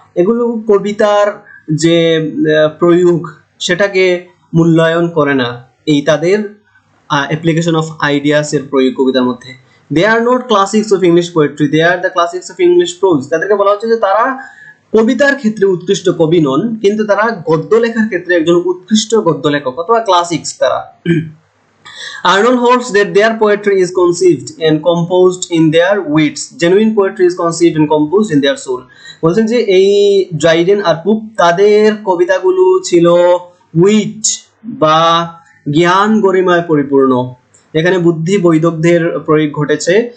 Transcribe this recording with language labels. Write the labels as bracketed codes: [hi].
[bn] এগুলো কবিতার যে প্রয়োগ সেটাকে মূল্যায়ন করে না, এই তাদের [en] application of ideas [bn] এর প্রয়োগ কবিতার মধ্যে। [en] They are not classics of English poetry, they are the classics of English prose. [bn] তাদেরকে বলা হচ্ছে যে তারা কবিতার ক্ষেত্রে উৎকৃষ্ট কবি নন, কিন্তু তারা গদ্য লেখার ক্ষেত্রে একজন উৎকৃষ্ট গদ্য লেখক অথবা ক্লাসিক্স তারা। [en] Arnold holds that their poetry is conceived and composed in their wits. Genuine poetry is conceived and composed in their soul. [bn] বলছেন যে এই ড্রাইডেন আর পুপ, তাদের কবিতাগুলো ছিল উইট বা জ্ঞান গরিমায় পরিপূর্ণ, এখানে বুদ্ধি বৈদগ্ধ্যের প্রয়োগ ঘটেছে।